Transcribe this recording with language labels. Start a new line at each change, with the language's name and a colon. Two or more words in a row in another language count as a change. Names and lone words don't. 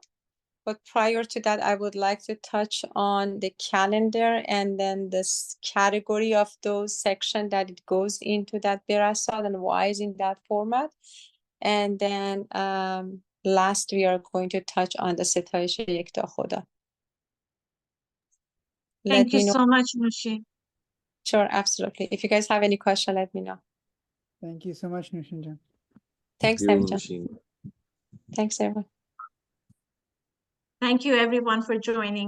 English: But prior to that, I would like to touch on the calendar and then this category of those section that it goes into that Birasat and why is in that format. And then last, we are going to touch on the ستایش یکتا خدا. Thank Let you me know. so much, Noushin. Sure, absolutely. If you guys have any question, let me know. Thank you so much, Noushin Jan. Thanks, You, Navjan. Noushin. Thanks, everyone. Thank you everyone for joining.